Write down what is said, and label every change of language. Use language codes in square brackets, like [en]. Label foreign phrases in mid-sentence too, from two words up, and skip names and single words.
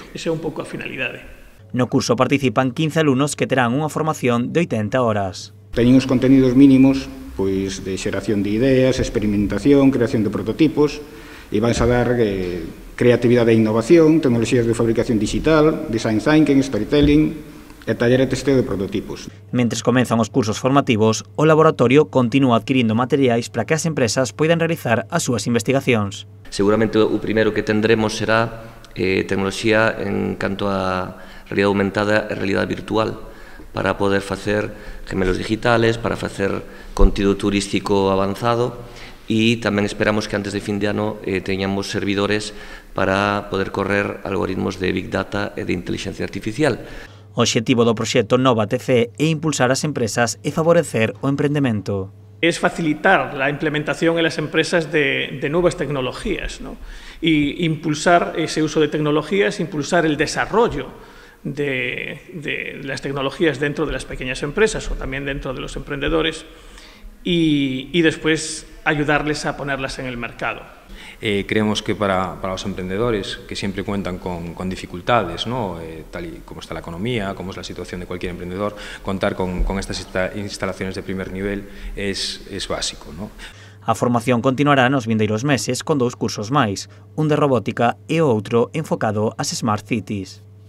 [gl] Esa é un pouco a finalidade. No curso participan 15 alumnos que terán unha formación de 80 horas. Teñen os [es] contenidos mínimos [gl] pois de xeración de ideas, experimentación, creación de prototipos e vanse a dar creatividade e innovación, tecnoloxías de fabricación digital, [en] design thinking, [gl] storytelling e taller de testeo de prototipos. Mentres comenzan os cursos formativos, o laboratorio continúa adquirindo materiais para que as empresas poidan realizar as súas investigacións. Seguramente o primeiro que tendremos será tecnoloxía en canto a realidade aumentada e realidade virtual, para poder facer [es] gemelos digitales, [gl] para facer contido turístico avanzado e tamén esperamos que antes de fin de ano teñamos servidores para poder correr algoritmos de [en] Big Data [gl] e de inteligencia artificial. O obxectivo do proxecto Nova TCE é impulsar as empresas e favorecer o emprendemento. [es] Es facilitar la implementación en las empresas de nuevas tecnologías, ¿no? Y impulsar ese uso de tecnologías, impulsar el desarrollo de las tecnologías dentro de las pequeñas empresas o también dentro de los emprendedores y después ayudarles a ponerlas en el mercado. Creemos que para los emprendedores que siempre cuentan con dificultades, ¿no? Tal y como está la economía, como es la situación de cualquier emprendedor, contar con estas instalaciones de primer nivel es básico, ¿no? [gl] A formación continuará nos vindeiros meses con 2 cursos máis, un de robótica e outro enfocado ás [en] Smart Cities.